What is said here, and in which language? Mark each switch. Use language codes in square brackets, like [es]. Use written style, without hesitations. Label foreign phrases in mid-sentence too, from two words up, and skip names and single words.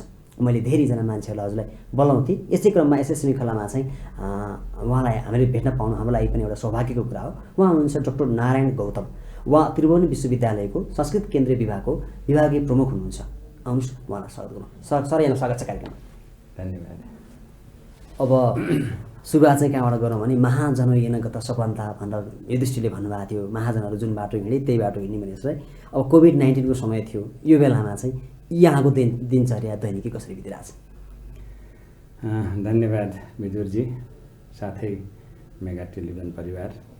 [ne] मैले धेरैजना मान्छेहरूलाई हजुरलाई बोलाउँथेँ, यसै क्रममा यसै श्रृङ्खलामा चाहिँ उहाँलाई हामीले भेट्न पाउनु हाम्रो लागि पनि एउटा सौभाग्यको कुरा हो। उहाँ हुनुहुन्छ डाक्टर नारायण गौतम। उहाँ त्रिभुवन विश्वविद्यालयको संस्कृत केन्द्रीय विभागको विभागीय प्रमुख हुनुहुन्छ। आउनुहोस्, उहाँलाई स्वागत गरौँ। सर यहाँ स्वागत छ कार्यक्रममा। धन्यवाद। अब सुरुवात चाहिँ कहाँबाट गरौँ भने [sa] महाजनो येन गत सपन्ता [ne] भनेर युधिष्ठिरले भन्नुभएको थियो। महाजनहरू जुन बाटो हिँडे त्यही बाटो हिँड्ने भनेर चाहिँ अब कोभिड-19 को समय थियो। यो बेलामा चाहिँ यहाँको दिनचर्या दैनिकी कसरी बितिरहेछ? धन्यवाद विदुरजी, साथै मेगा टेलिभिजन परिवार।